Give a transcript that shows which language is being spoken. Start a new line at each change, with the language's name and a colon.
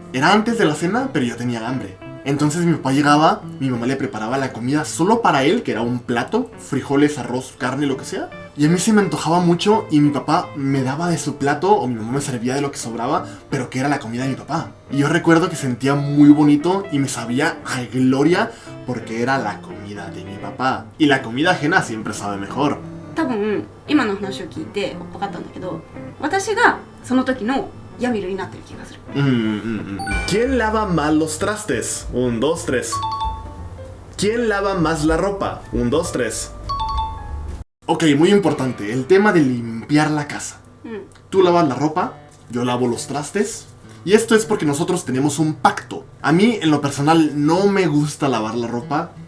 Spanish: Era antes de la cena, pero yo tenía hambre. Entonces mi papá llegaba, mi mamá le preparaba la comida solo para él, que era un plato, frijoles, arroz, carne, lo que sea. Y a mí se me antojaba mucho y mi papá me daba de su plato o mi mamá me servía de lo que sobraba, pero que era la comida de mi papá. Y yo recuerdo que sentía muy bonito y me sabía a gloria porque era la comida de mi papá. Y la comida ajena siempre sabe mejor.
Japanese: 多分今の話を聞いて分かったんだけど、私がその時のヤミルになってる気がする。
Spanish: ¿Quién lava más los trastes? 1, 2, 3. ¿Quién lava más la ropa? 1, 2, 3. Ok, muy importante, el tema de limpiar la casa. Tú lavas la ropa, yo lavo los trastes. Y esto es porque nosotros tenemos un pacto. A mí, en lo personal, no me gusta lavar la ropa.